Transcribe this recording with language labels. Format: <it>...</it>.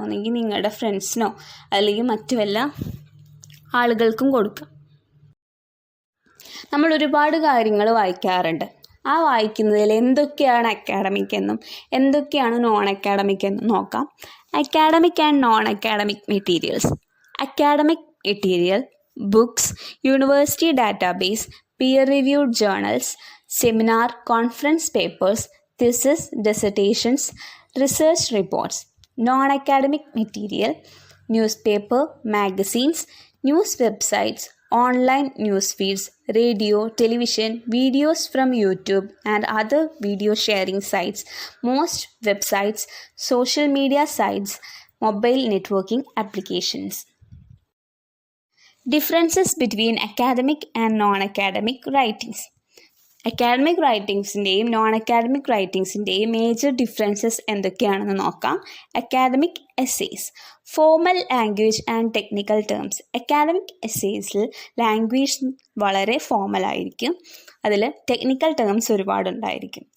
<ml>ഒന്നെങ്കിൽ നിങ്ങളുടെ ഫ്രണ്ട്സിനോ അല്ലെങ്കിൽ മറ്റു വല്ല ആളുകൾക്കും കൊടുക്കുക. നമ്മൾ ഒരുപാട് കാര്യങ്ങൾ വായിക്കാറുണ്ട്. ആ വായിക്കുന്നതിൽ എന്തൊക്കെയാണ് അക്കാഡമിക് എന്നും എന്തൊക്കെയാണ് നോൺ അക്കാഡമിക് എന്നും നോക്കാം.</ml> <en>Academic and non academic materials. Academic material, books, university database, peer reviewed journals, seminar, conference papers, thesis, dissertations, research reports. Non-academic material, newspaper, magazines, news websites, online news feeds, radio, television, videos from YouTube and other video sharing sites, most websites, social media sites, mobile networking applications. Differences between academic and non-academic writings.</en> <ml>Academic റൈറ്റിങ്സിൻ്റെയും non academic റൈറ്റിങ്സിൻ്റെയും major differences എന്തൊക്കെയാണെന്ന് നോക്കാം.</ml> <en>Academic essays, formal language and technical terms.</en> <ml>Academic എസ്സേസിൽ language വളരെ ഫോർമലായിരിക്കും, അതിൽ technical terms ഒരുപാടുണ്ടായിരിക്കും.</ml>